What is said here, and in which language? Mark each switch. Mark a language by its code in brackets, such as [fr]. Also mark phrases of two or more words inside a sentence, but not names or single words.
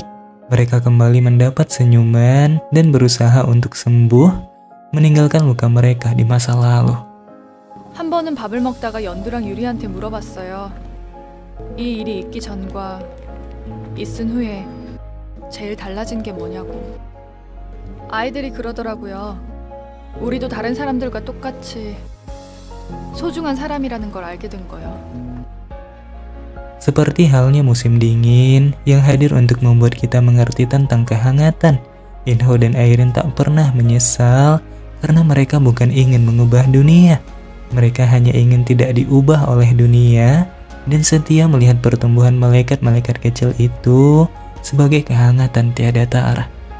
[id] Mereka kembali mendapat senyuman dan berusaha untuk sembuh, meninggalkan luka mereka di masa lalu. [ko] 한 번은 밥을 먹다가 연두랑 유리한테 물어봤어요. 이 일이 있기 전과 있은 후에 제일 달라진 게 뭐냐고. 아이들이 그러더라고요. 우리도 다른 사람들과 똑같이 소중한 사람이라는 걸 알게 된 거예요. [id] Seperti halnya musim dingin yang hadir untuk membuat kita mengerti tentang kehangatan, Inho dan Airin tak pernah menyesal karena mereka bukan ingin mengubah dunia. Mereka hanya ingin tidak diubah oleh dunia dan setia melihat pertumbuhan malaikat-malaikat kecil itu sebagai kehangatan tiada tara.